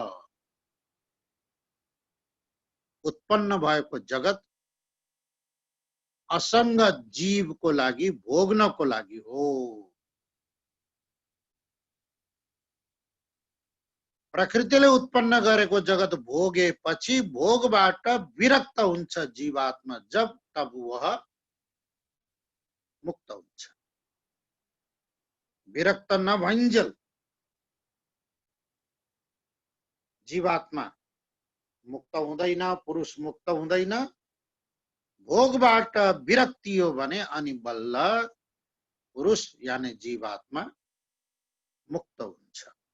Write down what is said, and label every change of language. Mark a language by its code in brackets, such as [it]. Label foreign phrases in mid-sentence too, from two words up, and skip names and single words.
[ne] उत्पन्न भएको जगत असंग जीवको लागि भोग्नको लागि हो। प्रकृतिले उत्पन्न गरेको जगत भोगेपछि भोगबाट विरक्त हुन्छ जीवात्मा, जब [hi] तब वह [ne] मुक्त हुन्छ। विरक्त नभइन्जेल जीवात्मा मुक्त हुँदैन, पुरुष मुक्त हुँदैन, भोगबाट विरक्ति हो भने अनि बल्ल पुरुष यानी जीवात्मा मुक्त हुन्छ।